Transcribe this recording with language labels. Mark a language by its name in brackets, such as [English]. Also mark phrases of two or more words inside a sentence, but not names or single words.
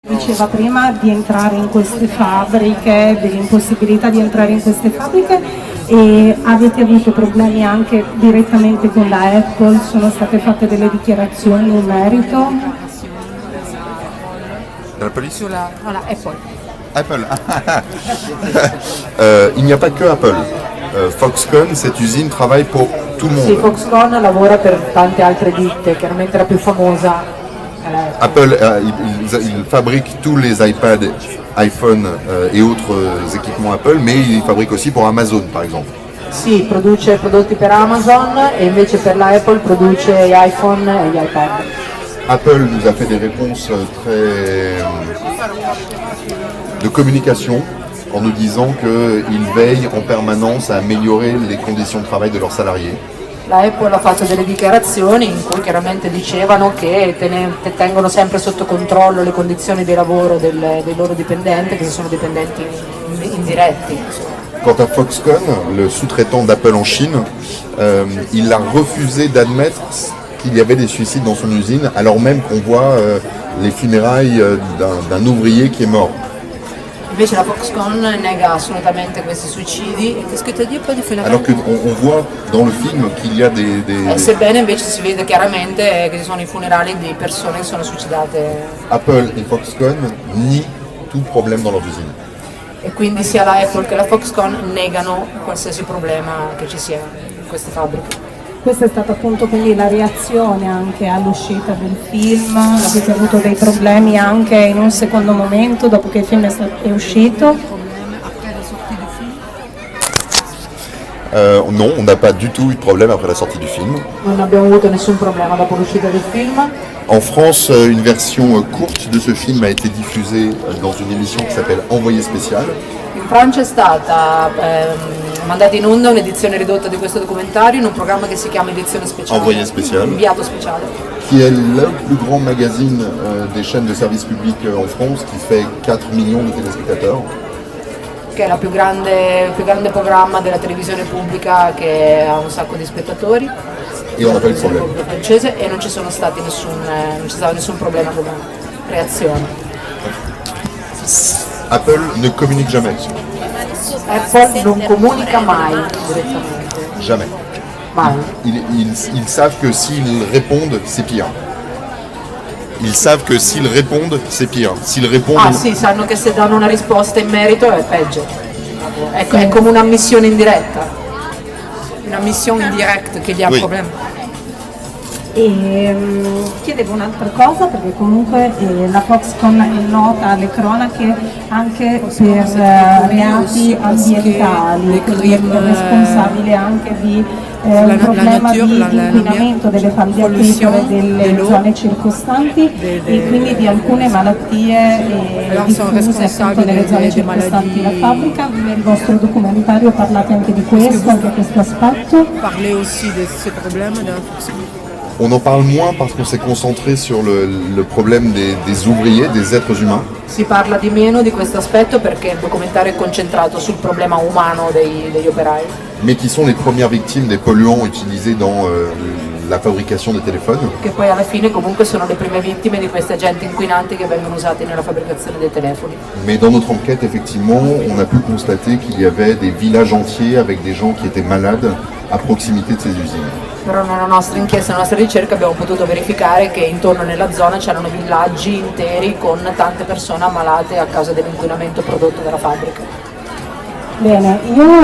[Italian] Diceva prima di entrare in queste fabbriche, dell'impossibilità di entrare in queste fabbriche, e avete avuto problemi anche direttamente con la Apple? Sono state fatte delle dichiarazioni in merito? Dalla police? No, la Apple. [French] Apple. Il n'y a pas que Apple. Foxconn, cette usine travaille pour tout le monde. [Italian] Sì, Foxconn lavora per tante altre ditte, chiaramente la più famosa è la Apple. [French] Apple, il fabrique tous les iPads, iPhone et autres équipements Apple, mais il fabrique aussi pour Amazon, par exemple. [Italian] Sì, produce prodotti per Amazon e invece per la Apple produce gli iPhone e gli iPad. [French] Apple nous a fait des réponses très de communication en nous disant qu'ils veillent en permanence à améliorer les conditions de travail de leurs salariés. [Italian] La Apple ha fatto delle dichiarazioni in cui chiaramente dicevano che tengono sempre sotto controllo le condizioni di lavoro dei loro dipendenti, che sono dipendenti indiretti. [French] Quant à Foxconn, le sous-traitant d'Apple en Chine, il a refusé d'admettre qu'il y avait des suicides dans son usine, alors même qu'on voit les funérailles d'un ouvrier qui est mort. [Italian] Invece la Foxconn nega assolutamente questi suicidi. [French] Alors qu'on voit dans le film qu'il y a [Italian] Sebbene invece si vede chiaramente che ci sono i funerali di persone che sono suicidate. [French] Apple et Foxconn nient tout problème dans leurs usines. [Italian] E quindi sia la Apple che la Foxconn negano qualsiasi problema che ci sia in queste fabbriche. Questa è stata appunto quindi la reazione anche all'uscita del film, avete avuto dei problemi anche in un secondo momento dopo che il film è uscito? [French] Non, on n'a pas du tout eu de problème après la sortie du film. [Italian] Non abbiamo avuto nessun problema dopo l'uscita del film. [French] En France, une version courte de ce film a été diffusée dans une émission qui s'appelle Envoyé spécial. [Italian] In Francia è stata mandata in onda un'edizione ridotta di questo documentario in un programma che si chiama Edizione Speciale. [French] Envoyé spécial. [Italian] Inviato speciale. [French] Qui est le plus grand magazine des chaînes de service public en France, qui fait 4 millions de téléspectateurs. [Italian] Che è il più grande programma della televisione pubblica, che ha un sacco di spettatori. [French] Et on n'a pas eu de problème. [Italian] Francese, e non ci sono stati non c'è stato nessun problema come reazione. [French] Apple ne communique jamais. [Italian] Apple non comunica mai direttamente. [French] Jamais. [Italian] Mai. [French] Ils savent que s'ils répondent, c'est pire. Ils savent que s'ils répondent, c'est pire. S'ils répondent... [Italian] Ah sì, sanno che se danno una risposta in merito è peggio. È come una missione indiretta. Una missione indiretta che gli ha [French] Oui. [Italian] problemi. E chiedevo un'altra cosa, perché comunque la Foxconn è nota alle cronache anche per reati ambientali, quindi è responsabile anche di un problema di inquinamento delle falde acquifere delle zone circostanti e quindi di alcune malattie diffuse appunto nelle zone circostanti la fabbrica. Nel vostro documentario parlate anche di questo, anche questo aspetto? [French] Parlez aussi de ce problème de la On en parle moins parce qu'on s'est concentré sur le problème des ouvriers, des êtres humains. [Italian] Si parla di meno di questo aspetto perché il documentario è concentrato sul problema umano degli operai. [French] Mais qui sont les premières victimes des polluants utilisés dans la fabrication des téléphones. [Italian] Che poi alla fine comunque sono le prime vittime di questi agenti inquinanti che vengono usati nella fabbricazione dei telefoni. [French] Mais dans notre enquête, effectivement, on a pu constater qu'il y avait des villages entiers avec des gens qui étaient malades à proximité de ces usines. [Italian] Però nella nostra inchiesta, nella nostra ricerca abbiamo potuto verificare che intorno nella zona c'erano villaggi interi con tante persone ammalate a causa dell'inquinamento prodotto dalla fabbrica. Bene, io